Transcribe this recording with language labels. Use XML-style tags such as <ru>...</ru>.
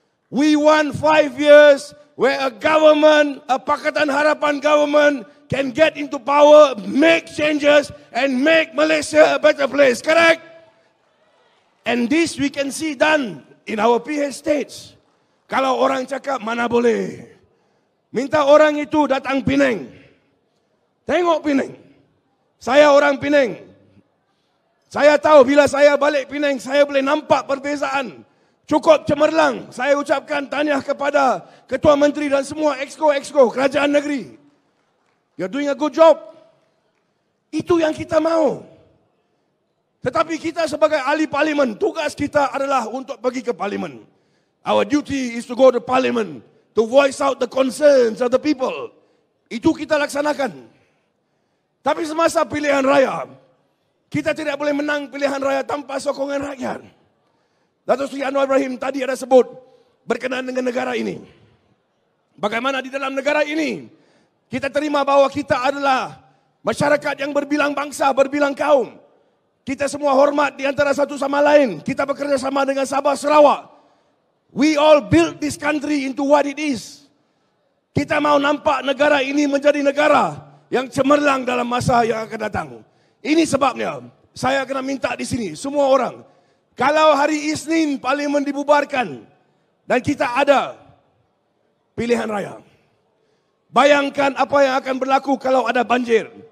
<en>We want 5 years where a government, a Pakatan Harapan government can get into power, make changes and make Malaysia a better place. Correct? And this we can see done in our PH states.</en> <ms>Kalau orang cakap mana boleh. Minta orang itu datang Penang. Tengok Penang. Saya orang Penang. Saya tahu bila saya balik Penang, saya boleh nampak perbezaan. Cukup cemerlang. Saya ucapkan tahniah kepada Ketua Menteri dan semua exco kerajaan negeri.</ms> <en>You're doing a good job.</en> <ms>Itu yang kita mahu. Tetapi kita sebagai ahli parlimen, tugas kita adalah untuk pergi ke parlimen.</ms> <en>Our duty is to go to parliament, to voice out the concerns of the people.</en> <ms>Itu kita laksanakan. Tapi semasa pilihan raya, kita tidak boleh menang pilihan raya tanpa sokongan rakyat. Datuk Seri Anwar Ibrahim tadi ada sebut berkenaan dengan negara ini. Bagaimana di dalam negara ini, kita terima bahawa kita adalah masyarakat yang berbilang bangsa, berbilang kaum. Kita semua hormat di antara satu sama lain. Kita bekerja sama dengan Sabah, Sarawak.</ms> <en>We all built this country into what it is.</en> <ms>Kita mau nampak negara ini menjadi negara yang cemerlang dalam masa yang akan datang. Ini sebabnya saya kena minta di sini semua orang, kalau hari Isnin parlimen dibubarkan dan kita ada pilihan raya, bayangkan apa yang akan berlaku kalau ada banjir.</ms>